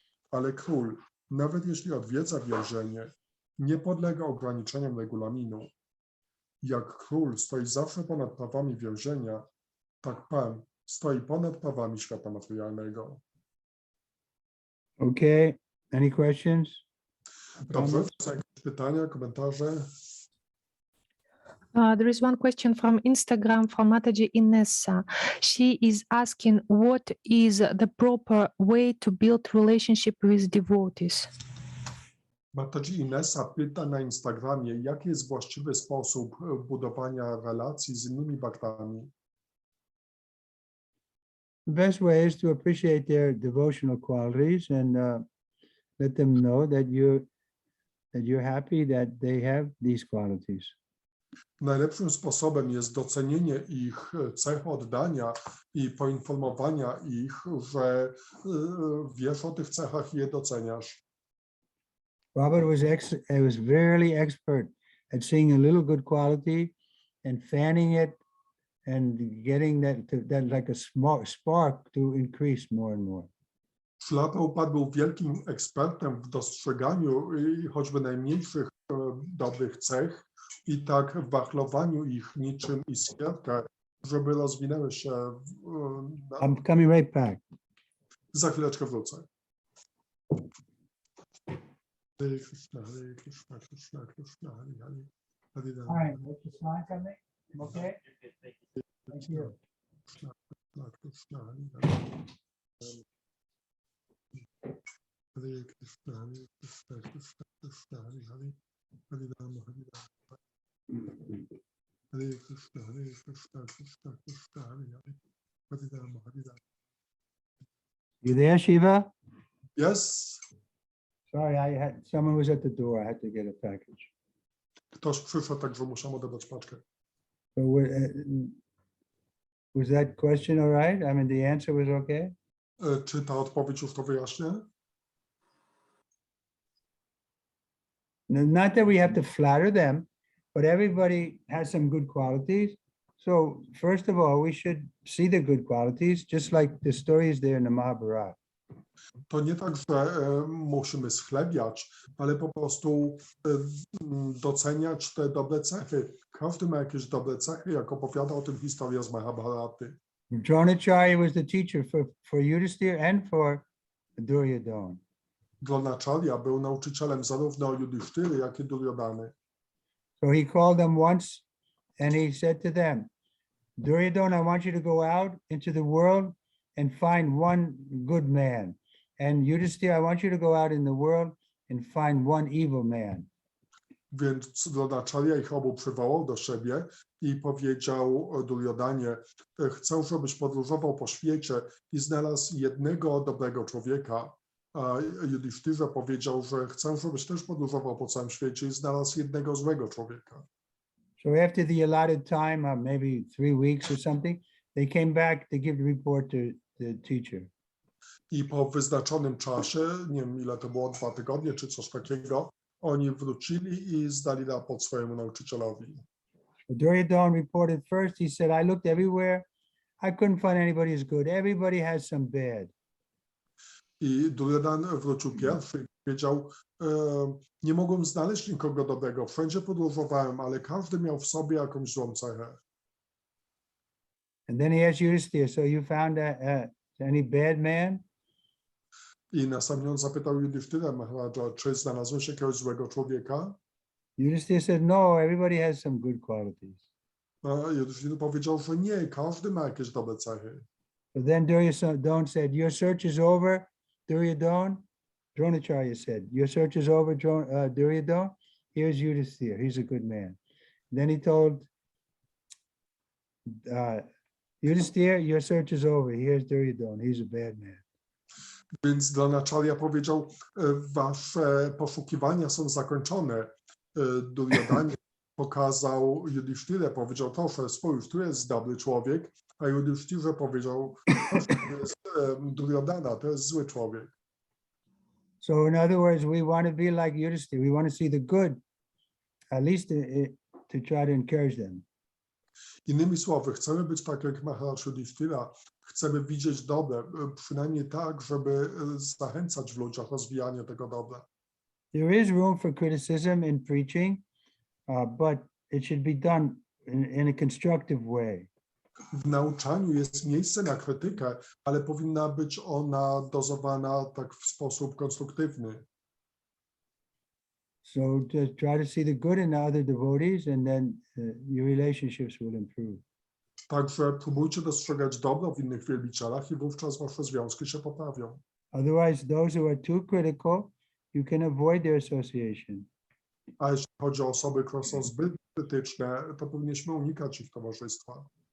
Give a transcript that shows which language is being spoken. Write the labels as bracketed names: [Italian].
[Polish] Ale król, nawet jeśli odwiedza więzienie, nie podlega ograniczeniom regulaminu. Jak król stoi zawsze ponad prawami więzienia, tak Pan stoi ponad prawami świata materialnego. [English] Okay, any questions? [Polish] Dobrze, są jakieś pytania, komentarze? [English] There is one question from Instagram from Mataji Inessa. She is asking, what is the proper way to build relationship with devotees? [Polish] Mataji Inessa pyta na Instagramie, jaki jest właściwy sposób budowania relacji z innymi baktami. [English] The best way is to appreciate their devotional qualities and let them know that you're happy that they have these qualities. [Polish] Najlepszym sposobem jest docenienie ich cech oddania i poinformowania ich, że wiesz o tych cechach i je doceniasz. [English] Robert was very expert at seeing a little good quality and fanning it and getting that like a small spark to increase more and more. [Polish] Prabhupada był wielkim ekspertem w dostrzeganiu choćby najmniejszych dobrych cech i tak w wachlowaniu ich niczym iskierkę, żeby rozwinęły się. [English] I'm coming right back. [Polish] Za chwileczkę wrócę. [Sanskrit] Hare Krishna, Hare Krishna, Krishna Krishna, Hare Hare, Hare Rama. [English] All right, what's the sign coming? Okay. Thank you. [Sanskrit] Krishna Krishna, Krishna Hare Hare. Hare Krishna, Hare Krishna, Krishna Krishna, Hare Hare, Hare Rama, Hare Rama. Hare Krishna, Krishna Krishna, Hare Hare, Hare Rama, Hare Rama. [English] You there, Shiva? Yes. Sorry, someone was at the door. I had to get a package. [Polish] Ktoś przyszedł, także muszę odebrać paczkę. [English] So was that question all right? I mean, the answer was okay? [Polish] Czy ta odpowiedź już to wyjaśnia? [English] Not that we have to flatter them, but everybody has some good qualities. So first of all, we should see the good qualities, just like the stories there in the Mahabharata. [Polish] To nie tak, że musimy schlebiać, ale po prostu doceniać te dobre cechy. Każdy ma jakieś dobre cechy, jak opowiada o tym historia z Mahabharaty. [English] Dronacharya was the teacher for Yudhisthira and for Duryodhana. [Polish] Dronacharya był nauczycielem zarówno Yudhishtiry, jak i Duryodhany. [English] So he called them once and he said to them, Duryodhana, I want you to go out into the world and find one good man. And Yudhisthira, I want you to go out in the world and find one evil man. [Polish] Więc Dronacharya ich obu przywołał do siebie i powiedział Duryodhanie, chcę, żebyś podróżował po świecie i znalazł jednego dobrego człowieka. A Yudhishthira powiedział, że chcę, żebyś też podróżował po całym świecie i znalazł jednego złego człowieka. [English] So after the allotted time, maybe 3 weeks or something, they came back to give the report to the teacher. [Polish] I po wyznaczonym czasie, nie wiem ile to było, 2 tygodnie czy coś takiego, oni wrócili i zdali raport swojemu nauczycielowi. [English] Duryodhana reported first, he said, I looked everywhere, I couldn't find anybody as good. Everybody has some bad. [Polish] I Duryodhan wrócił pierwszy i powiedział, nie mogłem znaleźć nikogo dobrego, wszędzie podróżowałem, ale każdy miał w sobie jakąś złą cechę. [English] And then he asked Yudhisthira, so you found any bad man? [Polish] I na sam koniec zapytał Yudhishthira Maharaja, czy znalazłeś jakiegoś złego człowieka? [English] Yudhisthira said, no, everybody has some good qualities. [Polish] A Yudhishthira powiedział, że nie, każdy ma jakieś dobre cechy. [English] So then Duryodhana said, your search is over, Duryodhana. Dronacharya said, your search is over, Duryodhana. Here's Yudhisthira, he's a good man. Then he told Yudhisthira, your search is over, here's Duryodhana, he's a bad man. [Polish] Więc Dronacharya powiedział, wasze poszukiwania są zakończone. Duryodhanie pokazał Yudhishthirę, powiedział, proszę, spójrz, tu jest dobry człowiek, a Yudhishthirze powiedział, proszę, tu jest Duryodhana, to jest zły człowiek. [English] So in other words, we want to be like Yudhisthira, we want to see the good, at least to try to encourage them. [Polish] Innymi słowy, chcemy być tak jak Maharaj Yudhishthira, chcemy widzieć dobre, przynajmniej tak, żeby zachęcać w ludziach rozwijanie tego dobra. [English] There is room for criticism in preaching, but it should be done in a constructive way. [Polish] W nauczaniu jest miejsce na krytykę, ale powinna być ona dozowana tak w sposób konstruktywny. [English] So just try to see the good in the other devotees, and then your relationships will improve. [Polish] Także próbujcie dostrzegać dobro w innych wielbicielach i wówczas wasze związki się poprawią. [English] Otherwise, those who are too critical, you can avoid their association. [Polish] A jeśli chodzi o osoby, które są zbyt krytyczne, to powinniśmy unikać ich towarzystwa.